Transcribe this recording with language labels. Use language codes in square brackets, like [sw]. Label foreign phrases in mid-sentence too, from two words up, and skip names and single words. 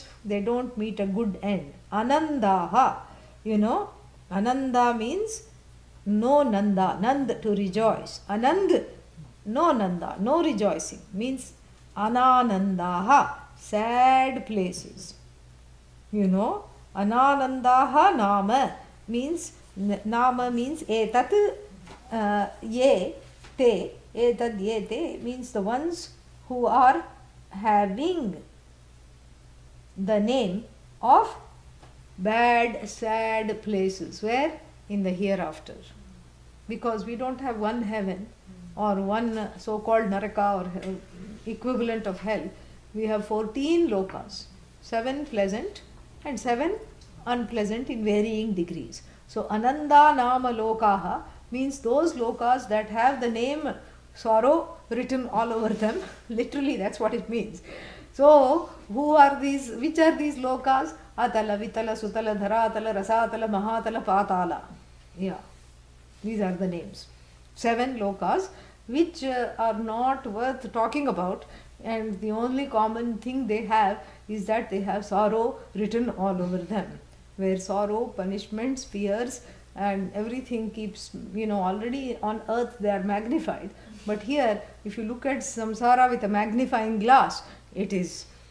[en] They don't meet a good end. Anandaha, [sa] ananda means no nanda, nand to rejoice. [en] Anand, no nanda, no rejoicing, means ananandaha, sad places. Ananandaha nama means etat ye te, etad ye te means the ones who are having the name of bad, sad places. Where? In the hereafter. Because we don't have one heaven or one so-called naraka or equivalent of hell. We have 14 lokas, 7 pleasant and 7 unpleasant in varying degrees. So ananda nama lokaha means those lokas that have the name sorrow written all over them. Literally that's what it means. So who are these? Which are these lokas? Atala, Vitala, Sutala, Dharatala, Rasatala, Mahatala, Patala. Yeah, these are the names. 7 lokas which are not worth talking about, and the only common thing they have is that they have sorrow written all over them, where sorrow, punishments, fears and everything keeps, already on earth they are magnified, but here if you look at samsara with a magnifying glass, it is